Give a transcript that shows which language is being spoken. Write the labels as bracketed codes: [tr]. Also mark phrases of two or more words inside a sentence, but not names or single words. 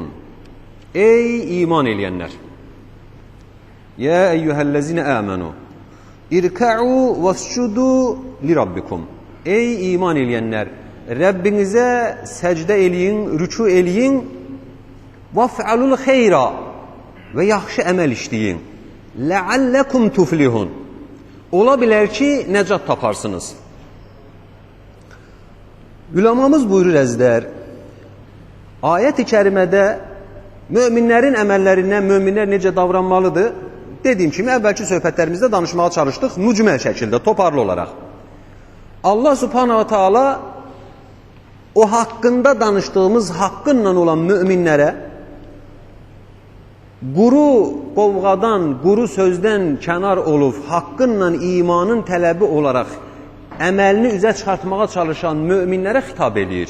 [az] Ey iman eləyənlər! [ar] يا أيها الذين آمنوا اركعوا واسجدوا لربكم. [az] Ey iman eləyənlər! Rəbbinizə səcdə eləyin, rüku eləyin [ar] وَفْعَلُوا الْخَيْرَ [az] və yaxşı əməl işləyin. [ar] لَعَلَّكُمْ تُفْلِحُونَ [az] Ola bilər ki, nəcat taparsınız. Üləmamız buyurur əzizlər, ayət-i kərimədə möminlərin əməllərindən möminlər necə davranmalıdır? Dediyim kimi, əvvəlki söhbətlərimizdə danışmağa çalışdıq, mücməl şəkildə, toparlı olaraq. [ar] الله سبحانه وتعالى [az] o haqqında danışdığımız haqqınla olan möminlərə quru qovğadan, quru sözdən kənar olub, haqqınla imanın tələbi olaraq əməlini üzə çıxartmağa çalışan möminlərə xitab edir.